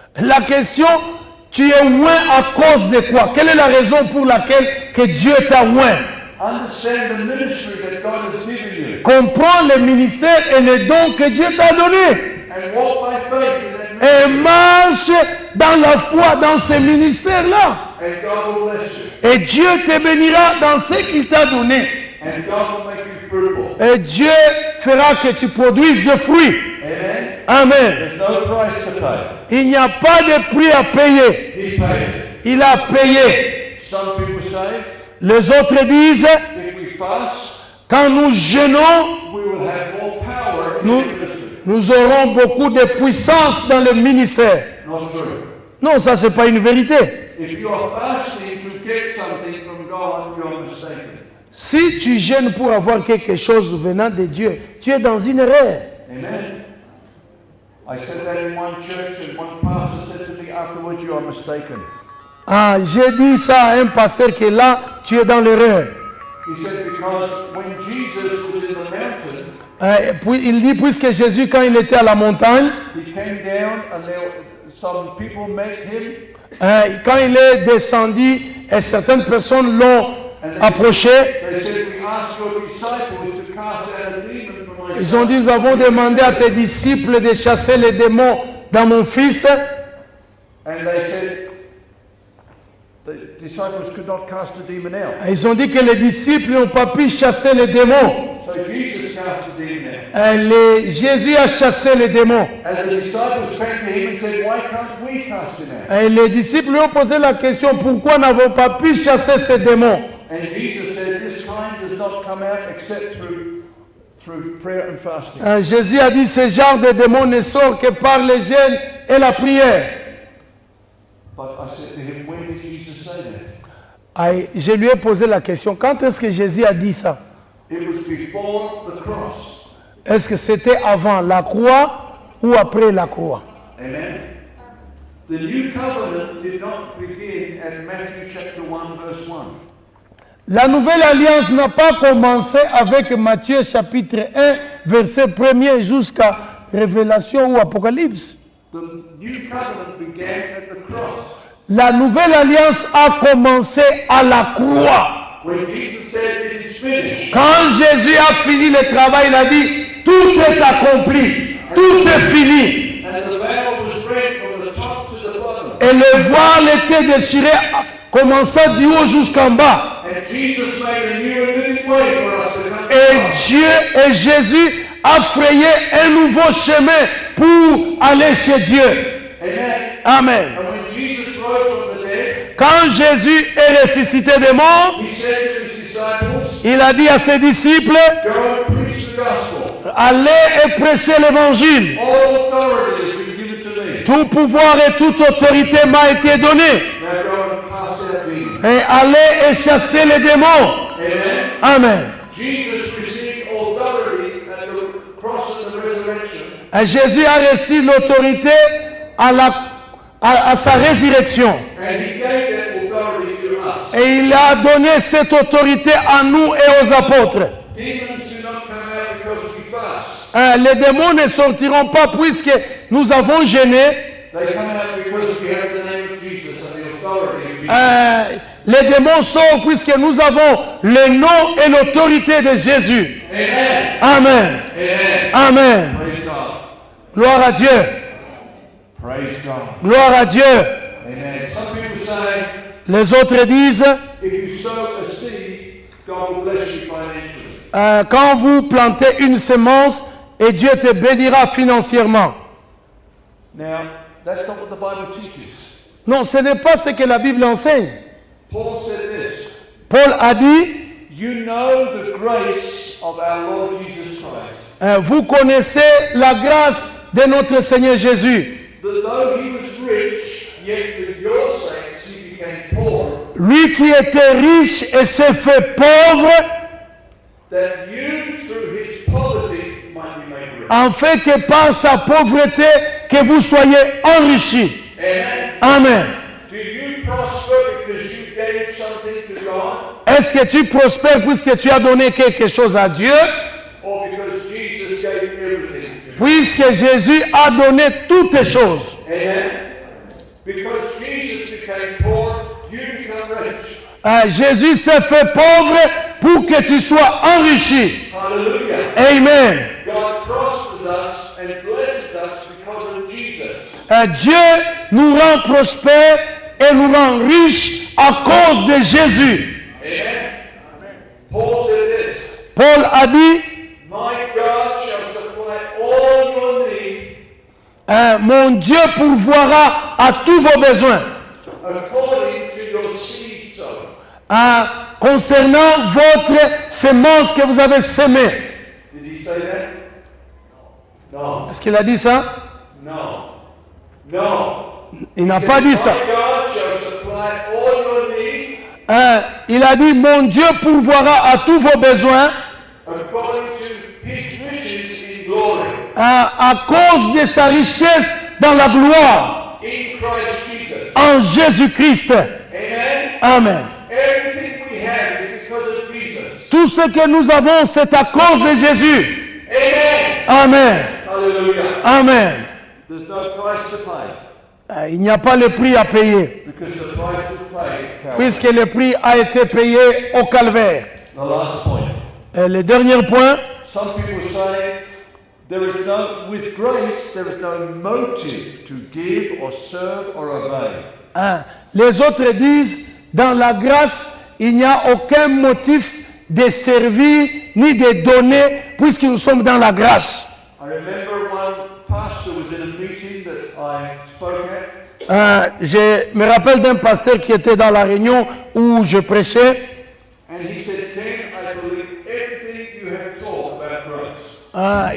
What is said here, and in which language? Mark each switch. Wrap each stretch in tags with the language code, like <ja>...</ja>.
<fr>La question, tu es loin à cause de quoi? Quelle est la raison pour laquelle que Dieu t'a loin?</fr> <en>Understand the ministry that God has given you.</en> <fr>Comprends le ministère et les dons que Dieu t'a donnés.</fr> <en>And walk by faith in that</en> <fr>Et</fr> <en>ministry.</en> <fr>marche dans la foi dans ce ministère-là.</fr> <en>And God will bless you.</en> <fr>Et Dieu te bénira dans ce qu'il t'a donné.</fr> <en>And God will make you fruitful.</en> <fr>Et Dieu fera que tu produises des fruits.</fr> <en>Amen.</en> <fr>Amen.</fr> <en>There's no price to pay.</en> <fr>Il n'y a pas de prix à payer.</fr> <en>He paid.</en> <fr>Il a payé.</fr> <en>Some people say,</en> <fr>Les autres disent,</fr> <en>if we fast,</en> <fr>quand nous jeûnons,</fr> <en>we will have more power in</en> <fr>nous,</fr> <en>the ministry.</en> <fr>nous aurons beaucoup de puissance dans le ministère.</fr> <en>Not true.</en> <fr>Non, ça, c'est pas une vérité.</fr> <en>If you are fasting to get something from God, you are mistaken.</en> <fr>Si tu jeûnes pour avoir quelque chose venant de Dieu, tu es dans une erreur.</fr> <en>Amen. I said that in one church, and one pastor said to me afterwards, you are mistaken.</en> <fr>Ah, j'ai dit ça à un pasteur qui est là, tu es dans l'erreur.</fr> <en>He said, because when Jesus was in the mountain,</en> <fr>Puis il dit, puisque Jésus, quand il était à la montagne,</fr> <en>he came down and some people met him.</en> <fr>quand il est descendu, et certaines personnes l'ont approché,</fr> <en>They said, we asked your disciples to cast out a demon from my</en> <fr>ils ont dit, nous avons demandé à tes disciples de chasser les démons dans mon fils.</fr> <en>And they said, the disciples could not cast the demon out.</en> <fr>Ils ont dit que les disciples n'ont pas pu chasser les démons.</fr> <en>So Jesus cast the demon out.</en> <fr>Jésus a chassé les démons.</fr> <en>And the disciples came to him and said, why can't we cast him out?</en> <fr>Et les disciples lui ont posé la question, pourquoi n'avons pas pu chasser ces démons?</fr> <en>And Jesus said, this kind does not come out except through prayer and fasting.</en> <fr>Jésus a dit, ce genre de démons ne sort que par le jeûne et la prière.</fr> <en>But I said to him, when did Jesus say that?</en> <fr>Je lui ai posé la question, quand est-ce que Jésus a dit ça?</fr> <en>It was before the cross.</en> <fr>Est-ce que c'était avant la croix ou après la croix?</fr> <en>Amen. The new covenant did not begin at Matthew chapter 1 verse 1.</en> <fr>La nouvelle alliance n'a pas commencé avec Matthieu chapitre 1, verset 1er jusqu'à Révélation ou Apocalypse.</fr> <en>The new covenant began at the cross.</en> <fr>La nouvelle alliance a commencé à la croix.</fr> <en>When Jesus said it is finished,</en> <fr>Quand Jésus a fini le travail, il a dit, tout est accompli, tout est fini.</fr> <en>and the veil was rent from the top to the bottom.</en> <fr>Et le voile était déchiré, commençant du haut jusqu'en bas.</fr> <en>And Jesus made a new and living way for us to come to</en> <fr>Et</fr> <en>God.</en> <fr>Dieu et Jésus a frayé un nouveau chemin pour aller chez Dieu.</fr> <en>Amen.</en> <fr>Amen.</fr> <en>And when Jesus rose from the dead,</en> <fr>Quand Jésus est ressuscité des morts,</fr> <en>he said to his disciples,</en> <fr>Il a dit à ses disciples,</fr> <en>go and preach the gospel.</en> <fr>allez et prêchez l'évangile.</fr> <en>All authority has been given to me.</en> <fr>Tout pouvoir et toute autorité m'a été donnée.</fr> <en>Now go and cast out demons.</en> <fr>Et allez et chassez les démons.</fr> <en>Amen.</en> <fr>Amen.</fr> <en>Jesus received authority at the cross and the resurrection.</en> <fr>Et Jésus a reçu l'autorité à sa résurrection.</fr> <en>And he gave that authority to us.</en> <fr>Et il a donné cette autorité à nous et aux apôtres.</fr> <en>Demons do not come out because we fast.</en> <fr>Les démons ne sortiront pas puisque nous avons jeûné.</fr> <en>They come out because we have the name of Jesus and the authority of Jesus.</en> <fr>Les démons sortent puisque nous avons le nom et l'autorité de Jésus.</fr> <en>Amen.</en> <fr>Amen.</fr> <en>Amen. Praise God.</en> <fr>Gloire à Dieu.</fr> <en>Praise God.</en> <fr>Gloire à Dieu.</fr> <en>Amen. Some people say,</en> <fr>Les autres disent,</fr> <en>if you sow a seed, God will bless you financially.</en> <fr>quand vous plantez une semence, et Dieu te bénira financièrement.</fr> <en>Now, that's not what the Bible teaches.</en> <fr>Non, ce n'est pas ce que la Bible enseigne.</fr> <en>Paul said this,</en> <fr>Paul a dit,</fr> <en>you know the grace of our Lord Jesus Christ,</en> <fr>vous connaissez la grâce de notre Seigneur Jésus.</fr> <en>that though he was rich, yet for your sakes he became poor,</en> <fr>Lui qui était riche et s'est fait pauvre,</fr> <en>that you through his poverty might be made rich.</en> <fr>afin que par sa pauvreté, que vous soyez enrichis.</fr> <en>Amen.</en> <fr>Amen.</fr> <en>Do you prosper because you gave something to God,</en> <fr>Est-ce que tu prospères puisque tu as donné quelque chose à Dieu,</fr> <en>or because Jesus gave everything to you?</en> <fr>puisque Jésus a donné toutes choses?</fr> <en>Amen. Because Jesus became poor, you become rich.</en> <fr>Jésus s'est fait pauvre pour que tu sois enrichi.</fr> <en>Hallelujah.</en> <fr>Amen.</fr> <en>God prospers us and blesses us because of Jesus.</en> <fr>Dieu nous rend prospères et nous rend riches à cause de Jésus.</fr> <en>Amen. Paul said this,</en> <fr>Paul a dit,</fr> <en>my God shall supply all your need</en> <fr>mon Dieu pourvoira à tous vos besoins.</fr> <en>according to your seed sowing.</en> <fr>Concernant votre semence que vous avez semée.</fr> <en>Did he say that? No.</en> <fr>Est-ce qu'il a dit ça?</fr> <en>No. No.</en> <fr>Il n'a pas dit ça.</fr> <en>My God shall supply all your need</en> <fr>Il a dit, mon Dieu pourvoira à tous vos besoins</fr> <en>according to his riches in glory</en> <fr>à cause de sa richesse dans la gloire</fr> <en>in Christ Jesus.</en> <fr>en Jésus-Christ.</fr> <en>Amen.</en> <fr>Amen.</fr> <en>Everything we have is because of Jesus.</en> <fr>Tout ce que nous avons, c'est à cause de Jésus.</fr> <en>Amen.</en> <fr>Amen.</fr> <en>Hallelujah.</en> <fr>Amen.</fr> <en>There's no price to pay</en> <fr>Il n'y a pas le prix à payer,</fr> <en>because the price was paid at Calvary.</en> <fr>puisque le prix a été payé au calvaire.</fr> <en>The last point.</en> <fr>Le dernier point,</fr> <en>Some people say there is no, with grace, there is no motive to give or serve or obey.</en> <fr>les autres disent, dans la grâce, il n'y a aucun motif de servir ni de donner, puisque nous sommes dans la grâce.</fr> <en>I remember one pastor was in a meeting that I spoke at,</en> <fr>Je me rappelle d'un pasteur qui était dans la réunion où je prêchais.</fr> <en>and he said, Ken, I believe everything you have taught about grace.</en>